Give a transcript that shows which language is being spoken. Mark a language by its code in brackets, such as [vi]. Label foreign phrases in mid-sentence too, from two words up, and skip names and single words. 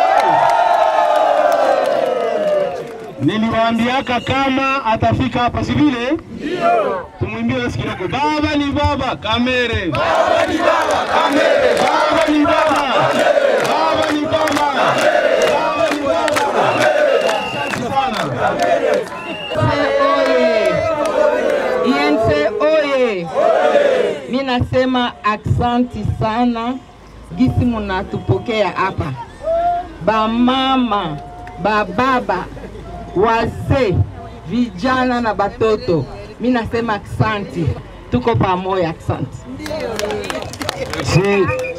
[sw] Niliwaambiaka kama atafika hapa, si vile? Ndio. Tumwimbie basi kidogo. Baba ni baba, Kamere. Baba ni baba, Kamere. Baba ni baba. Baba ni baba. Baba ni baba. Asante sana. Kamere. INC oye. Mimi nasema aksanti sana gisi munatupokea hapa. Ba mama, ba baba, wazee, vijana na batoto. Mimi nasema aksanti. Tuko pamoja, aksanti. Si